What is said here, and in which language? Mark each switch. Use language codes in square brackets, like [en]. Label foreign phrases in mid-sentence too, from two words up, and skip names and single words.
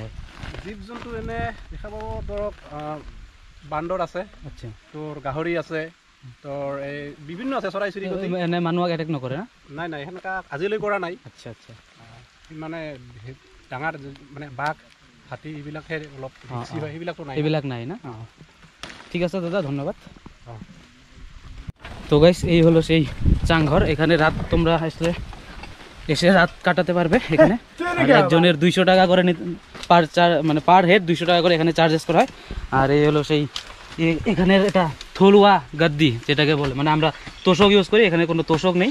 [as] জীৱ জন্তু এনে দেখা পাব, ধৰক বান্দৰ আছে, আচ্ছা, তোৰ গাহৰি আছে, তোৰ এই বিভিন্ন আছে, চৰাই চিৰিকটি। এনে মানুহক এটেক নকৰে না? নাই সেনেকা আজিলৈ কৰা নাই। আচ্ছা আচ্ছা, মানে ডাঙৰ মানে বাঘ হাতী এইবিলাকহে অলপ সেইবিলাকতো নাই, এইবিলাক নাই না? ঠিক আছে দাদা, ধন্যবাদ। তো গাইস, এই হলো সেই চাংঘর। [bn] এখানে রাত তোমরা এসে রাত কাটাতে পারবে এখানে। আর একজনের 200 টাকা করে মানে [en] per head [bn] 200 টাকা করে এখানে চার্জেস করা হয়। আর এই হলো সেই এখানের এটা থলুয়া গাদ্দি যেটাকে বলে, মানে আমরা তোষক ইউজ করি, এখানে কোনো তোষক নেই।